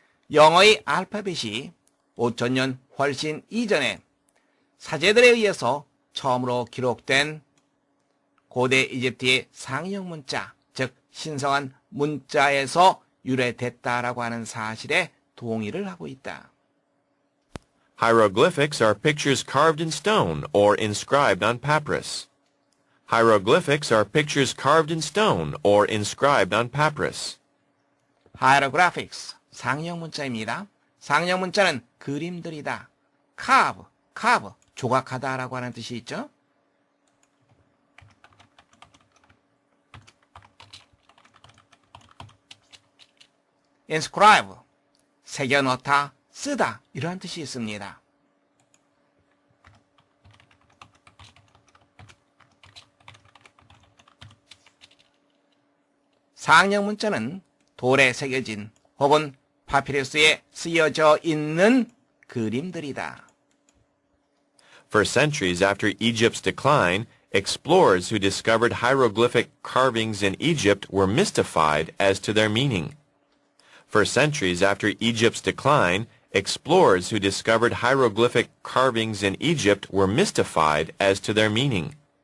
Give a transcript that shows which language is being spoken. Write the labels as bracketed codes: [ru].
[ko] 영어의 알파벳이 5천년 훨씬 이전에 사제들에 의해서 처음으로 기록된 고대 이집트의 상형 문자, 즉 신성한 문자에서 유래됐다라고 하는 사실에 동의를 하고 있다. [en] Hieroglyphics are pictures carved in stone or inscribed on papyrus. Hieroglyphics are pictures carved in stone or inscribed on papyrus. [ko] Hieroglyphics, 상형 문자입니다. 상형 문자는 그림들이다. carve, 조각하다라고 하는 뜻이 있죠. inscribe, 새겨넣다, 쓰다 이러한 뜻이 있습니다. 상형 문자는 돌에 새겨진 혹은 파피루스에 쓰여져 있는 그림들이다. [en] For centuries after Egypt's decline, explorers who discovered hieroglyphic carvings in Egypt were mystified as to their meaning. For centuries after Egypt's decline, explorers who discovered hieroglyphic carvings in Egypt were mystified as to their meaning.